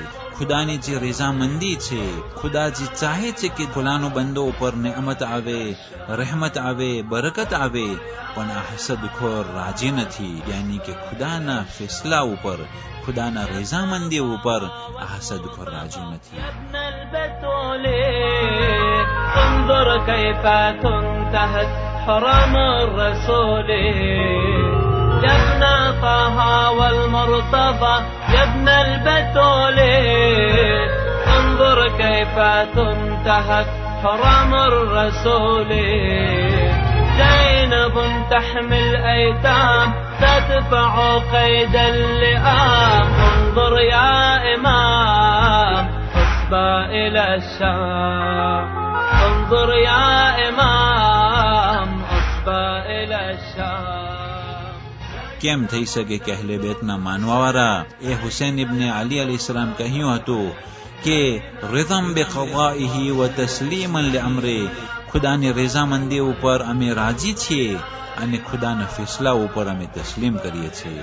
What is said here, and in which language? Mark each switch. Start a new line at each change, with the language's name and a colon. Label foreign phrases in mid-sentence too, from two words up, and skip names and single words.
Gujarati: ખુદાની જે રઝામંદી છે, ખુદા જે ચાહે છે કે ફલાનો બંદો ઉપર નેમત આવે, રહેમત આવે, બરકત આવે, પણ આ હસદખોર રાજી નથી. યાની કે ખુદાના ફેસલા ઉપર, ખુદાના રઝામંદી ઉપર આ હસદખોર રાજી નથી.
Arabic: انظر كيف تنتهك حرم الرسول يا ابن طه والمرتضى يا ابن البتول انظر كيف تنتهك حرم الرسول زينب تحمي الأيتام تدفع قيد اللئام انظر يا إمام حسبى إلى الشام انظر يا إمام حسبى إلى الشام.
Gujarati: કેમ થઈ શકે કે અહેલે બેતના માનવાવાળા એ હુસૈન ઇબ્ને અલી
Arabic: عليه السلام
Gujarati: કહ્યું હતું કે
Arabic: رضا بقضائه و تسليما لأمره,
Gujarati: ખુદાની રઝામંદી ઉપર અમે રાજી છીએ અને ખુદાના ફેસલા ઉપર અમે તસ્લીમ કરીએ છીએ.